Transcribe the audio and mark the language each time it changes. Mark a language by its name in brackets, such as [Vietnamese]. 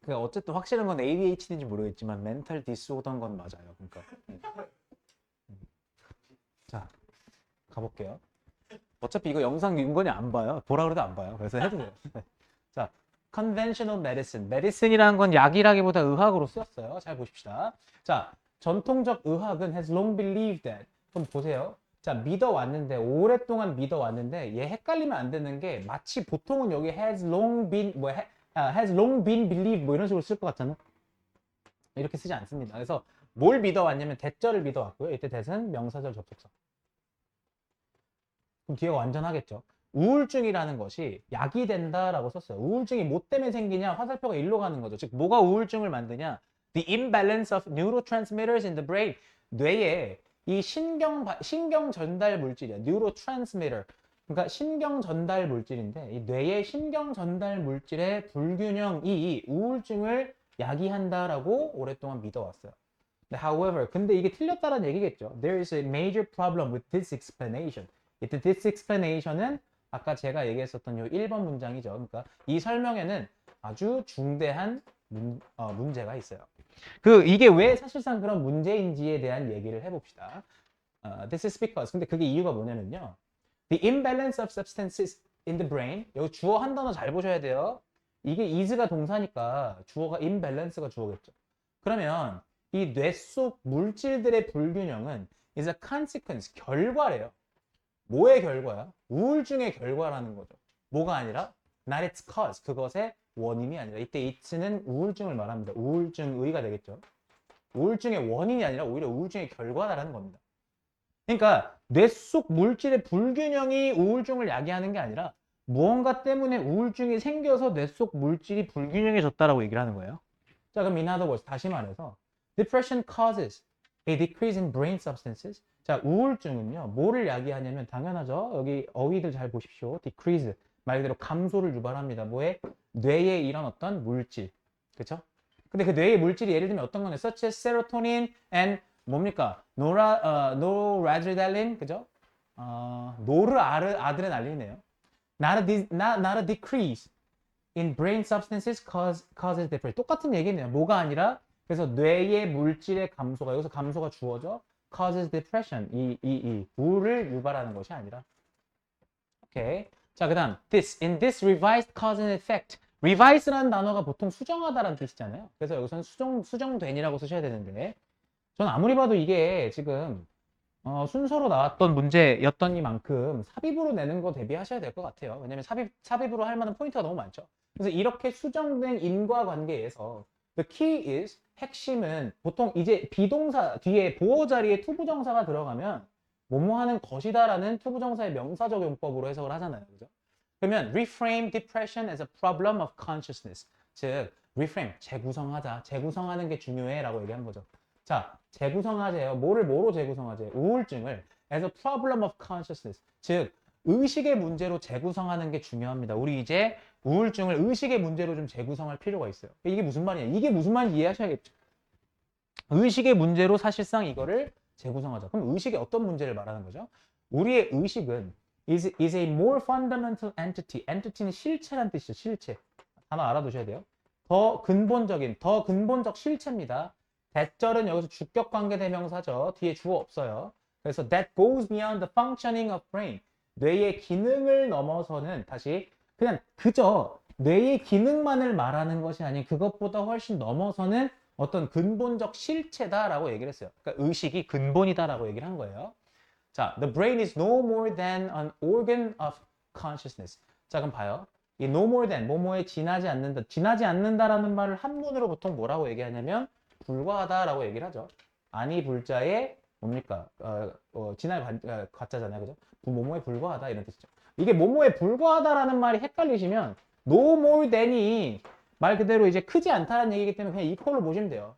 [Korean] 제가 어쨌든 확실한 건 ADHD인지 모르겠지만 멘탈 디스오더인 건 맞아요. 그러니까 자 가볼게요. 어차피 이거 영상 윤건이 안 봐요. 보라 그래도 안 봐요. 그래서 해도 돼요. 자, [English] conventional medicine. [Korean] medicine이라는 건 약이라기보다 의학으로 쓰였어요. 잘 보십시다. 자, 전통적 의학은 [English] has long believed that. [Korean] 그럼 보세요. 자, 믿어왔는데 오랫동안 믿어왔는데 얘 헷갈리면 안 되는 게 마치 보통은 여기 [English] has long been has long been believed [Korean] 뭐 이런 식으로 쓸 것 같잖아. 이렇게 쓰지 않습니다. 그래서 뭘 믿어왔냐면 대절을 믿어왔고요. 이때 대는 명사절 접속사. 그럼 뒤에가 완전하겠죠. 우울증이라는 것이 약이 된다라고 썼어요. 우울증이 뭐 때문에 생기냐? 화살표가 일로 가는 거죠. 즉 뭐가 우울증을 만드냐? [English] The imbalance of neurotransmitters in the brain. [Korean] 뇌에 이 신경 전달 물질이야. [English] neurotransmitter. [Korean] 그러니까 신경 전달 물질인데 이 뇌의 신경 전달 물질의 불균형이 우울증을 야기한다라고 오랫동안 믿어왔어요. However, 근데 이게 틀렸다는 얘기겠죠. [English] There is a major problem with this explanation. [Korean] 이때 this explanation은 아까 제가 얘기했었던 요 1번 문장이죠. 그러니까 이 설명에는 아주 중대한 문제가 있어요. 이게 왜 사실상 그런 문제인지에 대한 얘기를 해봅시다. [English] This is because. [Korean] 근데 그게 이유가 뭐냐면요. [English] The imbalance of substances in the brain. [Korean] 여기 주어 한 단어 잘 보셔야 돼요. 이게 is가 동사니까 주어가 imbalance가 주어겠죠. 그러면 이 뇌 속 물질들의 불균형은 [English] is a consequence, [Korean] 결과래요. 뭐의 결과야? 우울증의 결과라는 거죠. 뭐가 아니라 [English] not its cause, [Korean] 그것의 원인이 아니라 이때 it는 우울증을 말합니다. 우울증의가 되겠죠. 우울증의 원인이 아니라 오히려 우울증의 결과다라는 겁니다. 그러니까 뇌 속 물질의 불균형이 우울증을 야기하는 게 아니라 무언가 때문에 우울증이 생겨서 뇌 속 물질이 불균형해졌다라고 얘기를 하는 거예요. 자, 그럼 [English] in other words, [Korean] 다시 말해서 [English] Depression causes a decrease in brain substances. [Korean] 자, 우울증은요, 뭐를 야기하냐면 당연하죠. 여기 어휘들 잘 보십시오. decrease, 말 그대로 감소를 유발합니다. 뭐에? 뇌에 이런 어떤 물질. 그쵸? 근데 그 뇌의 물질이 예를 들면 어떤 거냐? [English] such as serotonin and [Korean] 뭡니까? noradrenaline, 그죠? 노르아드레날린이네요. [English] Not a decrease in brain substances causes depression. [Korean] 똑같은 얘기네요. 뭐가 아니라 그래서 뇌의 물질의 감소가 여기서 감소가 주어져 [English] causes depression [Korean] 우울을 유발하는 것이 아니라. 오케이. 자, 그다음 [English] in this revised cause and effect. [Korean] revise라는 단어가 보통 수정하다라는 뜻이잖아요. 그래서 여기서는 수정된이라고 쓰셔야 되는데 전 아무리 봐도 이게 지금 순서로 나왔던 문제였더니만큼 삽입으로 내는 거 대비하셔야 될 것 같아요. 왜냐면 삽입으로 할 만한 포인트가 너무 많죠. 그래서 이렇게 수정된 인과관계에서 [English] the key is [Korean] 핵심은 보통 이제 비동사 뒤에 보어 자리에 투부정사가 들어가면 뭐뭐 하는 것이다라는 투부정사의 명사적 용법으로 해석을 하잖아요. 그죠? 그러면 [English] reframe depression as a problem of consciousness. [Korean] 즉 reframe 재구성하자. 재구성하는 게 중요해라고 얘기한 거죠. 자, 재구성하재요. 뭐로 재구성하재요? 우울증을 [English] as a problem of consciousness. [Korean] 즉 의식의 문제로 재구성하는 게 중요합니다. 우리 이제 우울증을 의식의 문제로 좀 재구성할 필요가 있어요. 이게 무슨 말이냐? 이게 무슨 말인지 이해하셔야겠죠. 의식의 문제로 사실상 이거를 재구성하자. 그럼 의식의 어떤 문제를 말하는 거죠? 우리의 의식은 [English] is a more fundamental entity. [Korean] entity는 실체란 뜻이죠. 실체. 하나 알아두셔야 돼요. 더 근본적 실체입니다. that절은 여기서 주격 관계 대명사죠. 뒤에 주어 없어요. 그래서 [English] that goes beyond the functioning of brain. [Korean] 뇌의 기능을 넘어서는 다시 그냥 그저 뇌의 기능만을 말하는 것이 아닌 그것보다 훨씬 넘어서는 어떤 근본적 실체다라고 얘기를 했어요. 그러니까 의식이 근본이다라고 얘기를 한 거예요. [English] 자, the brain is no more than an organ of consciousness. [Korean] 자, 그럼 봐요. 이 no more than, 뭐뭐에 지나지 않는다. 지나지 않는다라는 말을 한문으로 보통 뭐라고 얘기하냐면 불과하다라고 얘기를 하죠. 아니 불자에 뭡니까? 지날 과자잖아요. 그죠? 뭐뭐에 불과하다 이런 뜻이죠. 이게 뭐뭐에 불과하다라는 말이 헷갈리시면 no more than이 말 그대로 이제 크지 않다라는 얘기이기 때문에 그냥 이퀄로 보시면 돼요.